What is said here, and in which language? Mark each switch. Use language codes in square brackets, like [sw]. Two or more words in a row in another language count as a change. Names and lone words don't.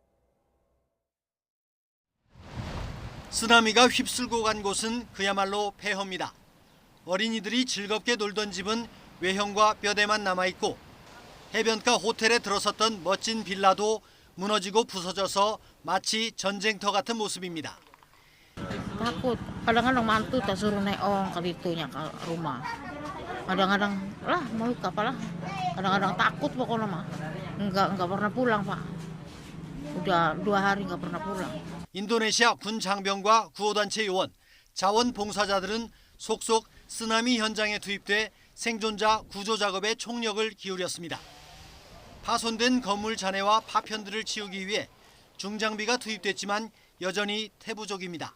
[ko] 쓰나미가 휩쓸고 간 곳은 그야말로 폐허입니다. 어린이들이 즐겁게 놀던 집은 외형과 뼈대만 남아있고 해변가 호텔에 들어섰던 멋진 빌라도 무너지고 부서져서 마치 전쟁터 같은 모습입니다. [id] Takut, kadang-kadang mantu tak suruh naik ke itunya ke rumah. Kadang-kadang lah mau ke apalah. Kadang-kadang takut pokoknya mah. Enggak pernah pulang, Pak. Udah 2 hari enggak pernah pulang. [ko] 인도네시아 군 장병과 구호단체 요원, 자원봉사자들은 속속 쓰나미 현장에 투입돼 생존자 구조 작업에 총력을 기울였습니다. 파손된 건물 잔해와 파편들을 치우기 위해 중장비가 투입됐지만 여전히 태부족입니다.